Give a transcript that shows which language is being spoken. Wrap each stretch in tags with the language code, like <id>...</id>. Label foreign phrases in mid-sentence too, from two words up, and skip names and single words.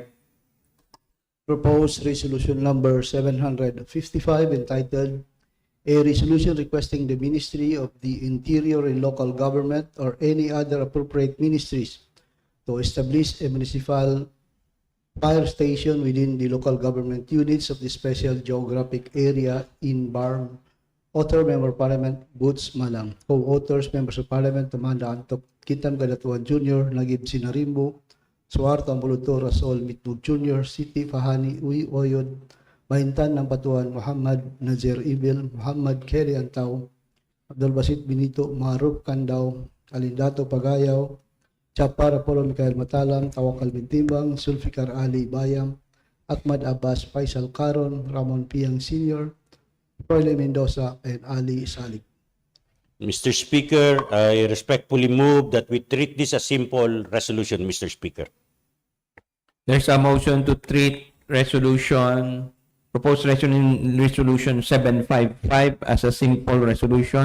<en>Proposed resolution number 755 entitled A Resolution Requesting the Ministry of the Interior and Local Government or any other appropriate ministries to establish a municipal fire station within the local government units of the special geographic area in Barm. Author, Member of Parliament Boots Malang. Co-authors, Members of Parliament Amanda Antok, Kintam Gadatuan Jr., Nagib Sinarimbo, Suarto Ambuluto, Rasol Mitmug Jr., Siti Fahani Uy Oyod, Bahintan ng Patuan Muhammad Nazir Ibil, Muhammad Kelly Antaw, Abdul Basit Benito, Maruf Kandaw, Alindato Pagayaw, Chapar Apollo Mikael Matalam, Tawakal Bintimbang, Sulfikar Ali Bayam, Ahmad Abbas Faisal Karon, Ramon Piang Sr., Royle Mendoza, and Ali Salik. Mr. Speaker, I respectfully move that we treat this as simple resolution, Mr. Speaker. There's a motion to treat proposed resolution 755 as a simple resolution.</en>